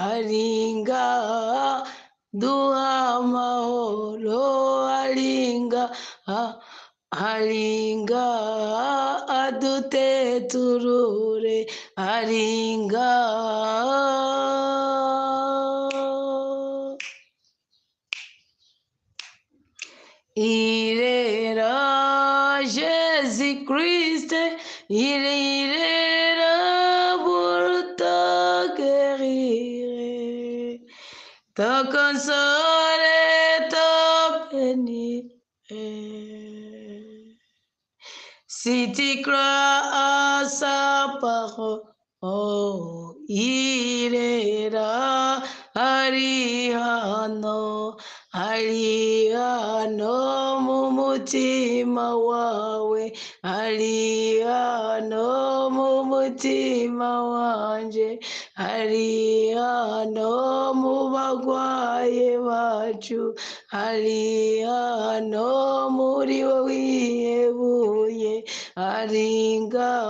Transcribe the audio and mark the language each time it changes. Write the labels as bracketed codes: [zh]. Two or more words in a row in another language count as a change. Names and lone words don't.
[rn] duha amahoro aringa aduteturure aringa [fr] irera Jésus Christ irera pour te guérir te consoler te bénir si tu crois à sa parole [rn] irera ari hano mu mutima wawe ari hano mu mutima wanje ari hano mu bagwaye bacu ari hano muri we wihebuye aringa